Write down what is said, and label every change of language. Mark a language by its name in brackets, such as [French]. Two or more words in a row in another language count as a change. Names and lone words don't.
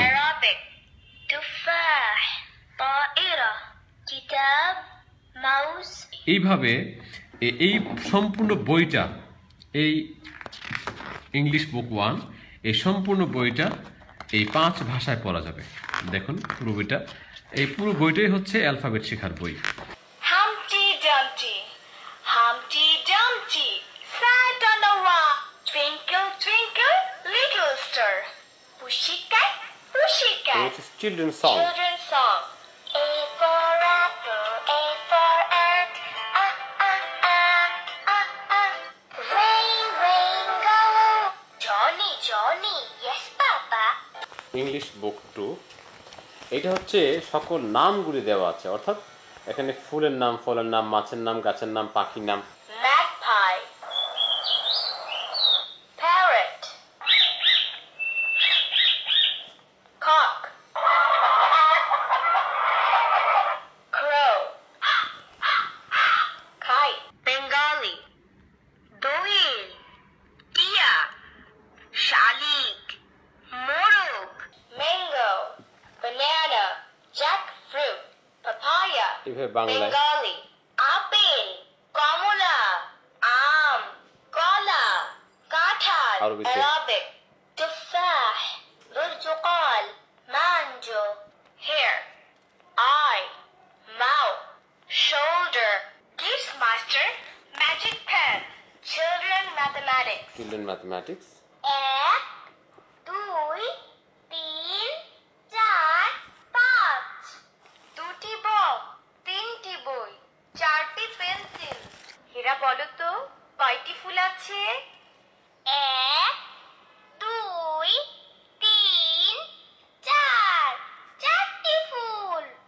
[Arabic] Arabic, تفاح، طائرة، كتاب, মাউস। [Bangla] এইভাবে এই সম্পূর্ণ বইটা, এই ইংলিশ বুক 1, এই সম্পূর্ণ বইটা এই 5 ভাষায় পড়া যাবে। দেখুন পুরো বইটা, এই পুরো বইটাই হচ্ছে অ্যালফাবেট শেখার বই। [English] Humpty Dumpty, Humpty Dumpty sat on a rock. Twinkle, twinkle, little star. Pussycat, pussycat. Children song. Children's song. A for apple, A for ant. Ah, ah, ah, ah, ah. Rain, rain, go. Johnny, Johnny. Yes, Papa. [Bangla] ইংলিশ বুক 2। এটা হচ্ছে সকল নামগুলি দেওয়া আছে, অর্থাৎ এখানে ফুলের নাম, ফলের নাম, মাছের নাম, গাছের নাম, পাখির নাম। [English] Magpie. Parrot. Cock. Crow. Kite. Bengali. [Bangla] দোয়েল। টিয়া. শালিক। মোরগ. Mango. [English] Banana. Jackfruit. Papaya. [Bangla] এভাবে বাংলায় [English] Bengali. Apple. [Bangla] কমলা। আম. কলা। কাঁঠাল. আরবিতে [Arabic] Arabic. تفاح. برتقال. [English] Mango. Hair. Eye. Mouth. Shoulder. Kids Master. Magic pen. Children mathematics. Children mathematics. [Bangla] 1, 2, 3, 4, 5 দুটি বক, তিনটি বই, চারটি পেন্সিল। হীরা বলো তো কয়টি ফুল আছে? 1, 2, 3, 4 চারটি ফুল।